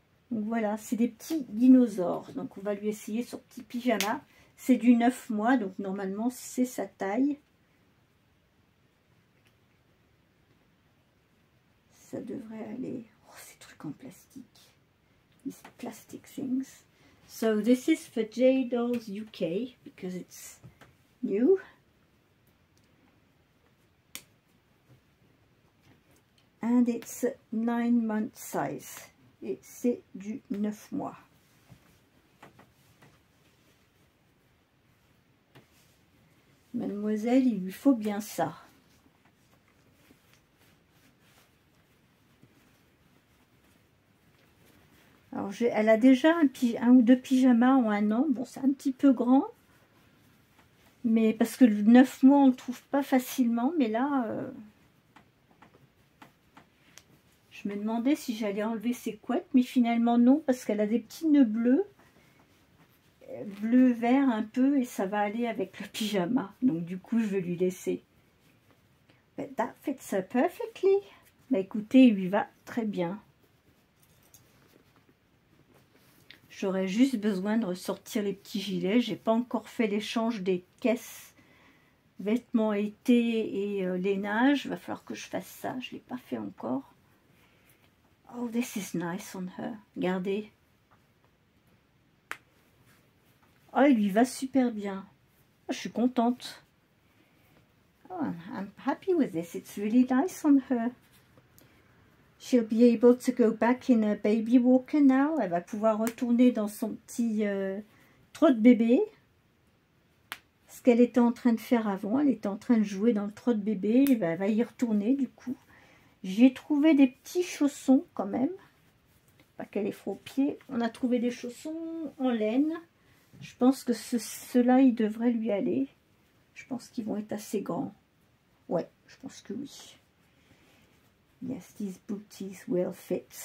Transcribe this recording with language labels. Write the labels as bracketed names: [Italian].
[French] Donc voilà, c'est des petits dinosaures. Donc on va lui essayer son petit pyjama. C'est du 9 mois, donc normalement c'est sa taille. Ça devrait aller. Oh, ces trucs en plastique. [English] These plastic things. So this is for J Dolls UK because it's new. And it's 9-month size. [French] Et c'est du 9 mois. Mademoiselle, il lui faut bien ça. Alors, elle a déjà un ou deux pyjamas en 1 an. Bon, c'est un petit peu grand. Mais parce que le 9 mois, on ne le trouve pas facilement. Mais là, je me demandais si j'allais enlever ses couettes. Mais finalement, non. Parce qu'elle a des petits nœuds bleus. Bleu-vert un peu. Et ça va aller avec le pyjama. Donc, du coup, je vais lui laisser. [English] But that fits her perfectly. [French] Bah, écoutez, il lui va très bien. J'aurais juste besoin de ressortir les petits gilets. J'ai pas encore fait l'échange des caisses vêtements été et lainage. Il va falloir que je fasse ça. Je l'ai pas fait encore. [English] Oh, this is nice on her. [French] Regardez. Oh, il lui va super bien. Oh, je suis contente. [English] Oh, I'm happy with this. It's really nice on her. She'll be able to go back in a baby walker now. [French] Elle va pouvoir retourner dans son petit trot de bébé. Ce qu'elle était en train de faire avant. Elle était en train de jouer dans le trot de bébé. Et ben, elle va y retourner du coup. J'ai trouvé des petits chaussons quand même. Pas qu'elle est froid aux pieds. On a trouvé des chaussons en laine. Je pense que ceux-là, ils devraient lui aller. Je pense qu'ils vont être assez grands. Ouais, je pense que oui. [English] Yes, these booties will fit.